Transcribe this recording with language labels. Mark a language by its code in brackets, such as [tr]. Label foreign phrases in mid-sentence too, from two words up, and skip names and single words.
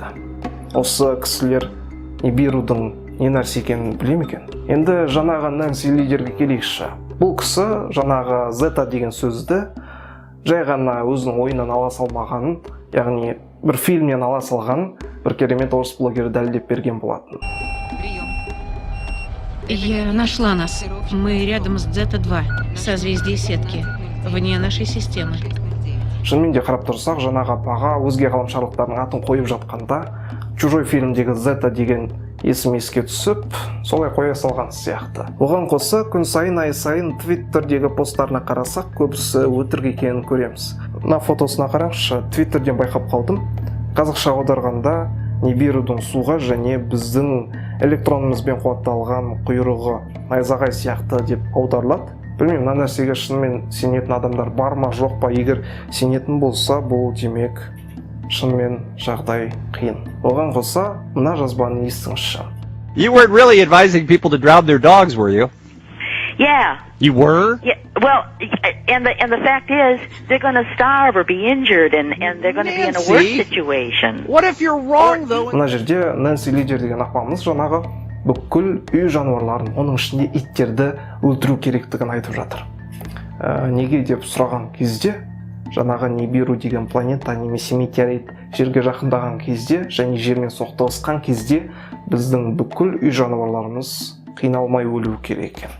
[kk] Осы кісілер Нибирудың не нәрсе екенін біле ме екен? Енді жаңағы Нэнси Лидерге келейікші. Бұл кісі жаңағы Зета деген сөзді жай ғана өзінің ойынан ала салмағанын, яғни бір фильмнен ала салғанын бір керемет орыс блогері дәлелдеп берген болатын. [ru] Я нашла нас. Мы рядом с Зета-2, созвездие сетки, вне нашей системы. [kk] Шынымен де қарап тұрсақ, жаңағы апаға өзге ғаламшарлықтардың атын қойып жатқанда, Чужой фильмдегі Зета деген есім еске түсіп, солай қоя салған сияқты. Оған қоса, күн сайын, ай сайын Твиттердегі посттарына қарасақ, көбісі өтірік екенін көреміз. Мына фотосына қараңызшы, Твиттерден байқап қалдым. Қазақша аударғанда Нибирудың суға және біздің электронымызбен қуатталған құйрығы найзағай сияқты деп аударылады. Білмеймін, мына нәрсеге шынымен сенетін адамдар бар ма, жоқ па? Егер сенетін болса, бұл демек шынымен жағдай қиын. Оған қоса, мына жазбаны естіңізші. [en] You weren't really advising people to drown their dogs, were you? Yeah. You were? Yeah. Well, and the fact is, they're going to starve or be injured, and they're going to be in a worse situation. What if you're wrong, though? [kk] Мына жерде Нэнси Лидер деген апамыз жаңағы бүкіл үй жануарларын, оның ішінде иттерді өлтіру керектігін айтып жатыр. Неге деп сұраған кезде, жаңағы Нибиру деген планета немесе метеорит жерге жақындаған кезде және жермен соқтығысқан кезде біздің бүкіл үй жануарларымыз қиналмай өлу керек екен.